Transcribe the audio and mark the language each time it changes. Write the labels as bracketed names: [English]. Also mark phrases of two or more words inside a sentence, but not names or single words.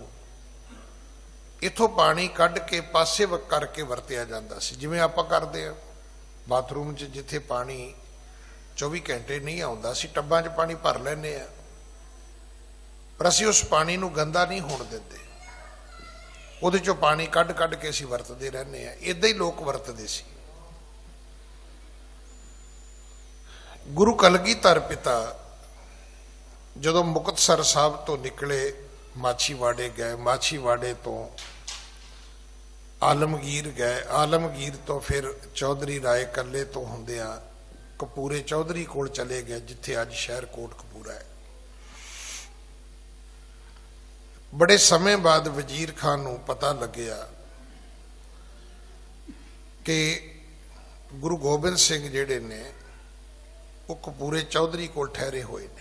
[Punjabi] ਇੱਥੋਂ ਪਾਣੀ ਕੱਢ ਕੇ ਪਾਸੇ ਕਰਕੇ ਵਰਤਿਆ ਜਾਂਦਾ ਸੀ, ਜਿਵੇਂ ਆਪਾਂ ਕਰਦੇ ਆਂ ਬਾਥਰੂਮ 'ਚ ਜਿੱਥੇ ਪਾਣੀ 24 ਘੰਟੇ ਨਹੀਂ ਆਉਂਦਾ ਸੀ, ਟੱਬਾਂ 'ਚ ਪਾਣੀ ਭਰ ਲੈਂਦੇ ਆਂ, ਪਰ ਅਸੀਂ ਉਸ ਪਾਣੀ ਨੂੰ ਗੰਦਾ ਨਹੀਂ ਹੋਣ ਦਿੰਦੇ। ਉਹਦੇ ਚੋਂ ਪਾਣੀ ਕੱਢ ਕੱਢ ਕੇ ਅਸੀਂ ਵਰਤਦੇ ਰਹਿਨੇ ਆਂ। ਇੱਦਾਂ ਹੀ ਲੋਕ ਵਰਤਦੇ ਸੀ। ਗੁਰੂ ਕਲਗੀਧਰ ਪਿਤਾ ਜਦੋਂ ਮੁਕਤਸਰ ਸਾਹਿਬ ਤੋਂ ਨਿਕਲੇ ਮਾਛੀਵਾੜੇ ਗਏ, ਮਾਛੀਵਾੜੇ ਤੋਂ ਆਲਮਗੀਰ ਗਏ, ਆਲਮਗੀਰ ਤੋਂ ਫਿਰ ਚੌਧਰੀ ਰਾਏ ਕੱਲੇ ਤੋਂ ਹੁੰਦਿਆਂ ਕਪੂਰੇ ਚੌਧਰੀ ਕੋਲ ਚਲੇ ਗਏ, ਜਿੱਥੇ ਅੱਜ ਸ਼ਹਿਰ ਕੋਟਕਪੂਰਾ ਹੈ। ਬੜੇ ਸਮੇਂ ਬਾਅਦ ਵਜ਼ੀਰ ਖਾਨ ਨੂੰ ਪਤਾ ਲੱਗਿਆ ਕਿ ਗੁਰੂ ਗੋਬਿੰਦ ਸਿੰਘ ਜਿਹੜੇ ਨੇ ਉਹ ਕਪੂਰੇ ਚੌਧਰੀ ਕੋਲ ਠਹਿਰੇ ਹੋਏ ਨੇ।